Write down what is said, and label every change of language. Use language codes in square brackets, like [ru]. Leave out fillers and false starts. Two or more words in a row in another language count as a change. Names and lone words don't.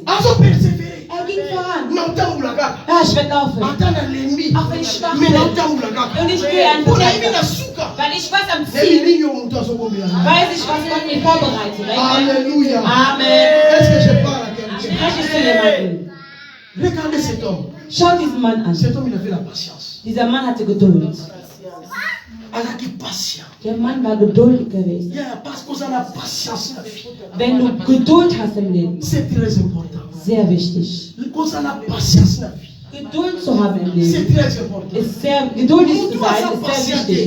[de] Er ging voran. Ja, ich werde laufen. Auch wenn ich schwach bin. Und ich gehe einfach weiter. Weil ich weiß am Ziel. Weiß ich, was Gott mir vorbereitet. Halleluja. Amen. Spreche ich zu jemandem. [fr] Regardez cet homme. [de] Schau diesen Mann an. [fr] Cet homme, il avait la patience. [de] Dieser Mann hatte Geduld. Der Mann war geduldig gewesen. Wenn du Geduld hast im Leben, sehr wichtig. Geduld zu haben im Leben ist sehr geduldig zu sein, ist sehr wichtig.